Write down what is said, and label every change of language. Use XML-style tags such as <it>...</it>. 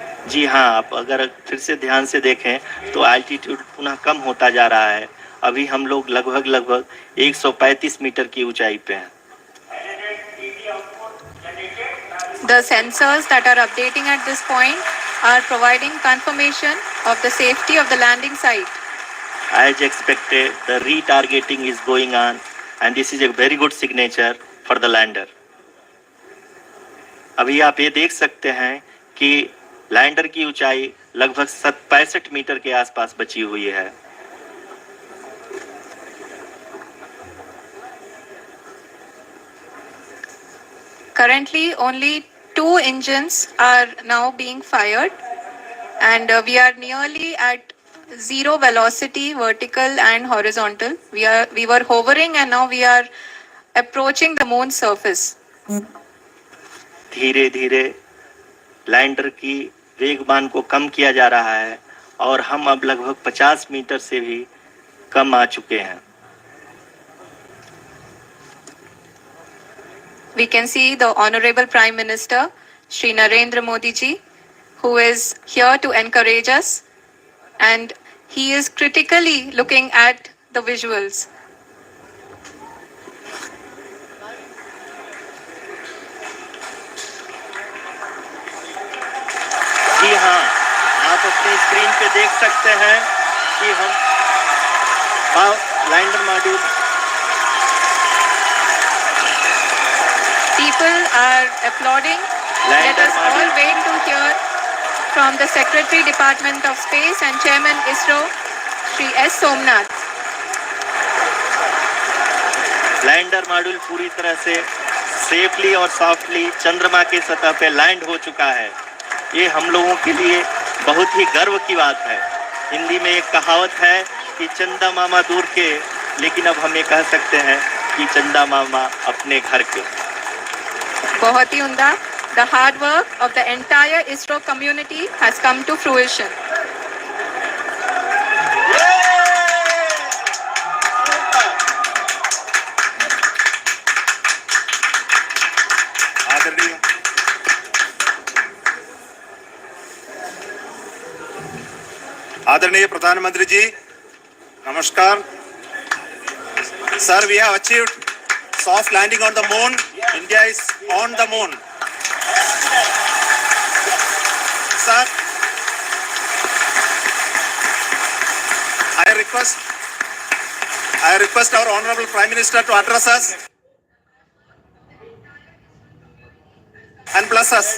<hi>जी हाँ, आप अगर फिर से ध्यान से देखें तो एल्टीट्यूड पुनः कम होता जा रहा है। अभी हम लोग लगभग 135 मीटर की ऊंचाई पे हैं।</hi> <en>The sensors that are updating at this point are providing confirmation of the safety of the landing site. As expected, the retargeting is going on and this is a very good signature for the lander.</en> <hi>अभी आप ये देख सकते हैं कि lander की ऊंचाई लगभग 65 मीटर के आसपास बची हुई है।</hi> <en>Currently, only 2 engines are now being fired, and we are nearly at zero velocity, vertical and horizontal. We were hovering, and now we are approaching the moon's surface.</en> <hi>धीरे धीरे लैंडर की वेगमान को कम किया जा रहा है और हम अब लगभग 50 मीटर से भी कम आ चुके हैं।</hi> <en>We can see the Honorable Prime Minister, Shri Narendra Modi ji, who is here to encourage us, and he is critically looking at the visuals.</en> <hi>जी हाँ, आप अपनी स्क्रीन पे देख सकते हैं कि हम lander module</hi> <en>People are applauding. Let us all wait to hear from the Secretary Department of Space and Chairman ISRO, Shri S. Somnath.</en> <hi>Lander module पूरी तरह से सेफली और सॉफ्टली चंद्रमा की सतह पे लैंड हो चुका है। ये हम लोगों के लिए बहुत ही गर्व की बात है। हिंदी में एक कहावत है कि चंदा मामा दूर के, लेकिन अब हम ये कह सकते हैं कि चंदा मामा अपने घर के। बहुत ही उम्दा।</hi> <en>The hard work of the entire ISRO community has come to fruition.</en> <hi>आदरणीय प्रधानमंत्री जी, नमस्कार।</hi> <en>Sir, we have achieved soft landing on the moon. India is on the moon. Sir, I request our Honorable Prime Minister to address us and bless us.</en>